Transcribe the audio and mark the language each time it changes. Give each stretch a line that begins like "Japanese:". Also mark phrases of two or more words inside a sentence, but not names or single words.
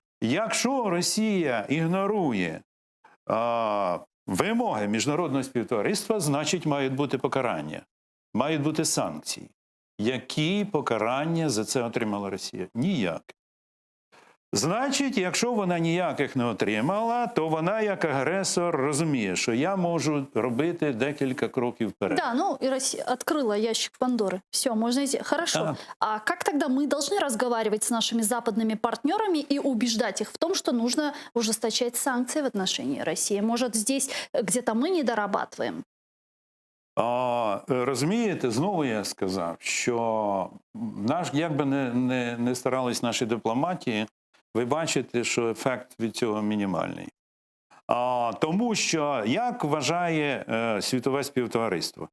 Ukrainian: Якщо Росія ігнорує вимоги міжнародного співтовариства, значить мають бути покарання, мають бути санкції. Які покарання за це отримала Росія? Ніяк. Значить, якщо вона ніяких не отримала, то вона як агресор розуміє, що я можу робити декілька кроків вперед.
Russian: Да, ну и Россия открыла ящик Пандоры. Все, можно идти. Хорошо. Да. А как тогда мы должны разговаривать с нашими западными партнерами и убеждать их в том, что нужно ужесточать санкции в отношении России? Может, здесь где-то мы не дорабатываем?
Ukrainian: Розумієте, знову я сказав, що як би не старались наші дипломатії, ви бачите, що ефект від цього мінімальний. Тому що, як вважає світове співтовариство?